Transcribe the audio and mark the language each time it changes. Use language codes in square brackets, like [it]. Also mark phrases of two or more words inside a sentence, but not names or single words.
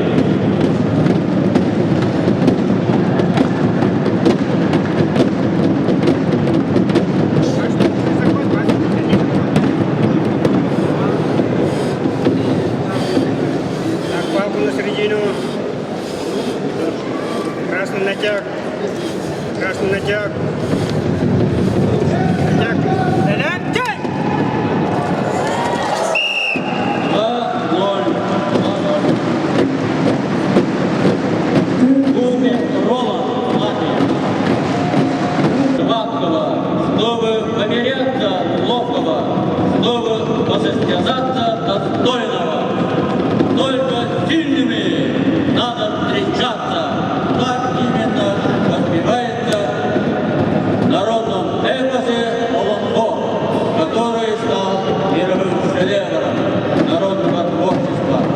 [ru] Так, палку на середину. Красный натяг. Красный натяг. Натяг. Натяг! 2-0. Гулбис Роланд, Латвия. Гладкого, чтобы померяться ловкого, чтобы посостязаться достойного. Только сильными надо встречаться. Так именно воспевается в народном эпосе Олонхо, который стал мировым шедевром народного творчества.